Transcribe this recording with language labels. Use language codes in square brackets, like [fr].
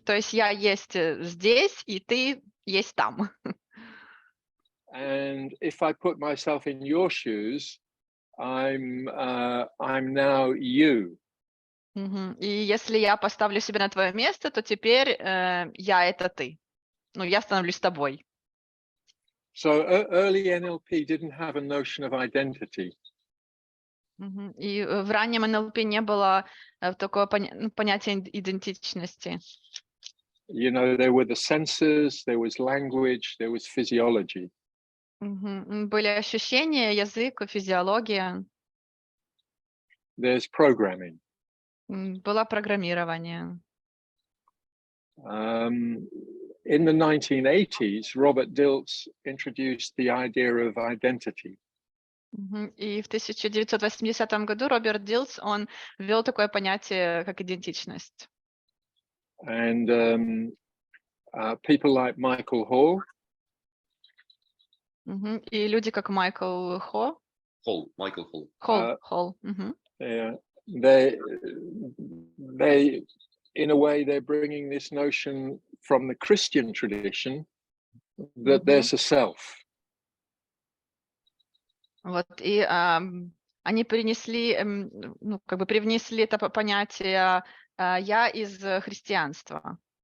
[ru] То есть я есть здесь, и ты есть там. [en] And if I put myself in your shoes, I'm now you. Мгм. [ru] И если я поставлю себя на твое место, то теперь я это ты. Ну, я становлюсь тобой. [en] So early NLP didn't have a notion of identity. Мгм. [ru] И в раннем НЛП не было такого понятия идентичности. [en] You know, there were the senses, there was language, there was physiology. Мгм. [ru] Были ощущения, язык, физиология, [en] There's programming. [ru] было программирование. [en] In the 1980s, Robert Dilts introduced the idea of identity. Мгм. [ru] И в 1980 году Роберт Дилс, он ввел такое понятие, как идентичность. [en] And people like Michael Hall, [ru] Мгм. И люди, как Майкл Хо, Майкл Холл. Холл. Мгм. [en] they, in a way, they're bringing this notion from the Christian tradition that there's a self. [ru] Вот, и они перенесли, ну, как бы привнесли это понятие «я» из христианства.